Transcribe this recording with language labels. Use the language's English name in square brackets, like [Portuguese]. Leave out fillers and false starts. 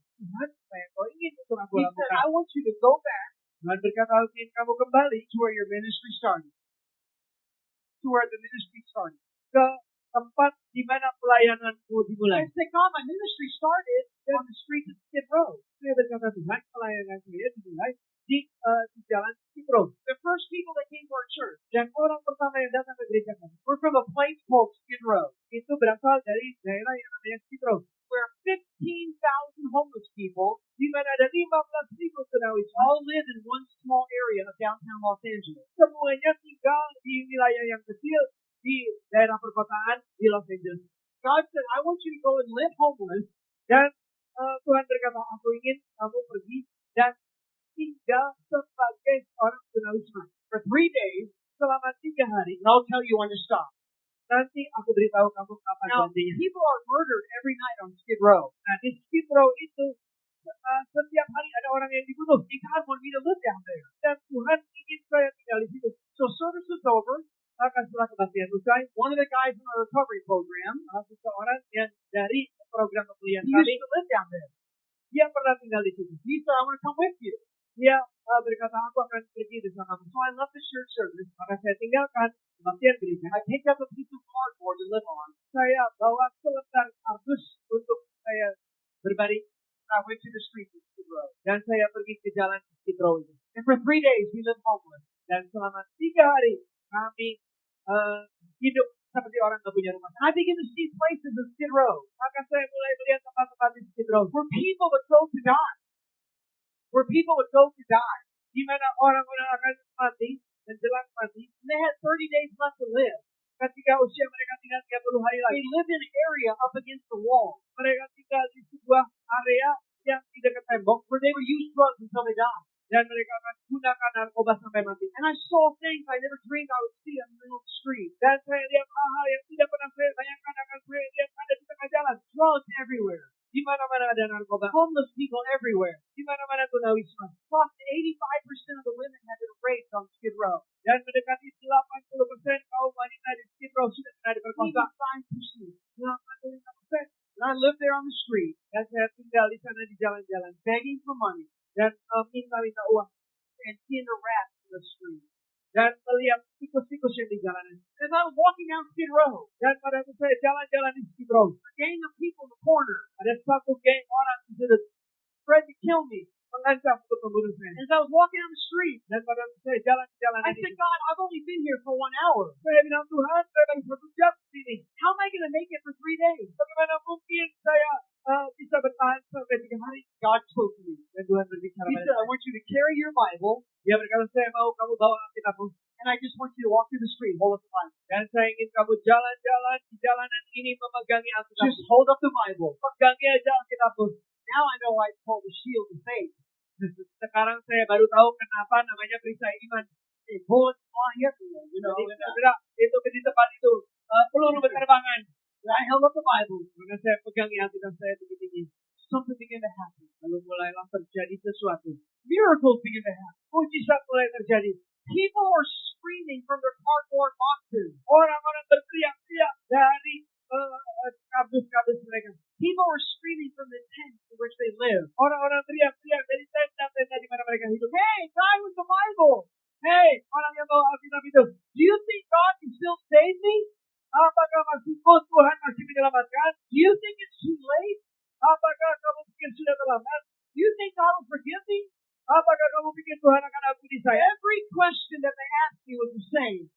[Indonesian] Tuhan, apa yang kau ingin untuk aku [English] He said, [Indonesian] lakukan? [English] I want you to go back [Indonesian] Tuhan berkata, aku ingin kamu kembali [English] to where your ministry started. To where the ministry started. [Indonesian] ke tempat di mana pelayananmu dimulai. [English] I said, God, my ministry started on the streets of Skid Row. [Indonesian] Saya berkata, Tuhan, pelayanan saya dimulai di jalan Skid Row. [English] The first people that came to our church [Indonesian] Dan orang pertama yang datang ke gereja kami [English] were from a place called Skid Row, [Indonesian] itu berasal dari daerah yang namanya Skid Row, [English] where 15,000 homeless people [Indonesian] di mana ada 15.000 tunawisma [English] all live in one small area of downtown Los Angeles. [Indonesian] semuanya tinggal di wilayah yang kecil di daerah perkotaan di Los Angeles. [English] God said, I want you to go and live homeless [Indonesian] Dan Tuhan berkata, aku ingin kamu pergi dan Anda sebagai orang tunawisma. [English] For 3 days, [Indonesian] selama 3 hari, [English] and I'll tell you when to stop. [Indonesian] Nanti aku beritahu kamu kapan [English] Now, [Indonesian] berhentinya. [English] people are murdered every night on Skid Row. [Indonesian] Nah, di Skid Row itu setiap hari ada orang yang dibunuh. [English] And God wanted me to live down there. [Indonesian] Dan Tuhan ingin saya tinggal di situ. [English] So service was over. [Indonesian] Maka setelah kebaktian usai, [English] One of the guys in our recovery program, [Indonesian] seseorang yang dari program pemulihan [English] he [Indonesian] kami, [English] used to live down there. [Indonesian] dia pernah tinggal di situ. [English] He said, I want to come with you. [Indonesian] Dia berkata, aku akan pergi bersamamu. [English] So I left the church service. [Indonesian] Maka saya tinggalkan kebaktian gereja. [English] I picked up a piece of cardboard to live on. [Indonesian] Saya bawa selembar kardus untuk saya berbaring. [English] I went to the street of Skid Row. [Indonesian] Dan saya pergi ke jalan Skid Row itu. [English] And for 3 days, we lived homeless. [Indonesian] Dan selama 3 hari kami hidup seperti orang gak punya rumah. [English] And I began to see places in Skid Row [Indonesian] Maka saya mulai melihat tempat-tempat di Skid Row [English] where people would go to die. Where people would go to die. [Indonesian] di mana orang-orang akan mati dan jelas mati. [English] And they had 30 days left to live. [Indonesian] Ketika usia mereka tinggal 30 hari lagi, [English] They lived in an area up against the wall [Indonesian] mereka tinggal di sebuah area yang di dekat tembok [English] where they would use drugs until they died. [Indonesian] dan mereka akan gunakan narkoba sampai mati. [English] And I saw things I never dreamed I would see in the middle of the street. [Indonesian] Dan saya lihat hal-hal yang tidak pernah saya bayangkan akan saya lihat ada di tengah jalan. [English] Drugs everywhere. [Indonesian] Di mana-mana ada narkoba. [English] Homeless people everywhere. [Indonesian] Di mana-mana tunawisma. [English] Approximately 85% of the women had been raped on Skid Row. [Indonesian] Dan mendekati 80% kaum wanita di Skid Row sudah pernah diperkosa. [English] 85%. [Indonesian] 85%. [English] And I lived there on the street, [Indonesian] Dan saya tinggal di sana di jalan-jalan [English] begging for money [Indonesian] dan minta-minta uang [English] and seeing the rats in the street. [Indonesian] dan melihat tikus-tikus yang di jalanan. [English] As I was walking down Skid Row, [Indonesian] Dan pada waktu saya jalan-jalan di Skid Row, [English] a gang of people in the corner [Indonesian] ada satu geng orang yang sudah [English] tried to kill me. [Indonesian] mengancam untuk membunuh saya. [English] As I was walking down the street, [Indonesian] Dan pada waktu saya jalan di jalanan [English] I [Indonesian] itu, [English] said, God, I've only been here for 1 hour. [Indonesian] saya bilang, Tuhan, saya baru 1 jam di sini. [English] How am I going to make it for 3 days? [Indonesian] Bagaimana mungkin saya bisa bertahan sampai 3 hari? [English] God spoke to me. [Indonesian] Dan Tuhan berbicara [English] He [Indonesian] pada [English] said, I [Indonesian] saya. [English] want you to carry your Bible, [Indonesian] Dia berkata, saya mau kamu bawa Alkitabmu. [English] and I just want you to walk through the street, hold up the Bible. [Indonesian] Dan saya ingin kamu jalan-jalan di jalanan ini memegangi Alkitab. [English] Just hold up the Bible. [Indonesian] Pegangi aja Alkitabmu. [English] Now I know why it's called the shield of faith. [Indonesian] Sekarang saya baru tahu kenapa namanya perisai iman. [English] Bullets flying everywhere, you know. [Indonesian] Jadi [English] And, [Indonesian] segera itu di tempat itu peluru berterbangan. [English] I held up the Bible. [Indonesian] Maka saya pegangi Alkitab saya tinggi-tinggi. [English] Something began to happen. [Indonesian] Lalu mulailah terjadi sesuatu. [English] Miracles began to happen. [Indonesian] Mujizat mulai terjadi. [English] People were screaming from their cardboard boxes. [Indonesian] Orang-orang berteriak-teriak dari kardus-kardus mereka. [English] People were screaming from the tents in which they live. [Indonesian] Orang-orang teriak-teriak dari tenda-tenda di mana mereka hidup. [English] Hey, guy with the Bible. [Indonesian] Hei, orang yang bawa Alkitab itu, [English] Do you think God can still save me? [Indonesian] apakah Tuhan masih menyelamatkan? [English] Do you think it's too late? [Indonesian] Apakah kamu pikir sudah terlambat? [English] Do you think God will forgive me? [Indonesian] Apakah kamu pikir Tuhan akan ampuni saya? [English] Every question that they asked me was the same.